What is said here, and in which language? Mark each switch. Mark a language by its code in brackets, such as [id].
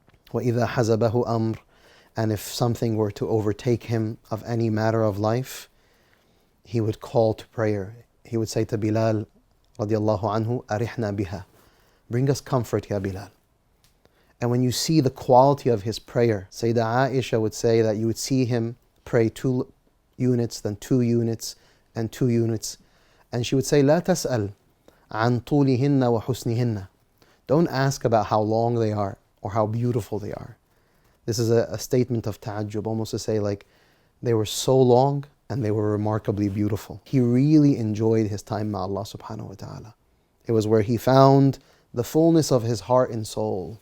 [ar] وَإِذَا حَزَبَهُ أَمْرٌ, [en] and if something were to overtake him of any matter of life, he would call to prayer. He would say to Bilal, radiallahu anhu, [ar] أَرِحْنَا بِهَا, [en] bring us comfort, ya Bilal. And when you see the quality of his prayer, Sayyidah Aisha would say that you would see him pray 2 units, then 2 units, and 2 units. And she would say, [ar] لا تسأل عن طولهن وحسنهن. [en] Don't ask about how long they are or how beautiful they are. This is a statement of ta'ajjub, almost to say like they were so long and they were remarkably beautiful. He really enjoyed his time with Allah subhanahu wa ta'ala. It was where he found the fullness of his heart and soul.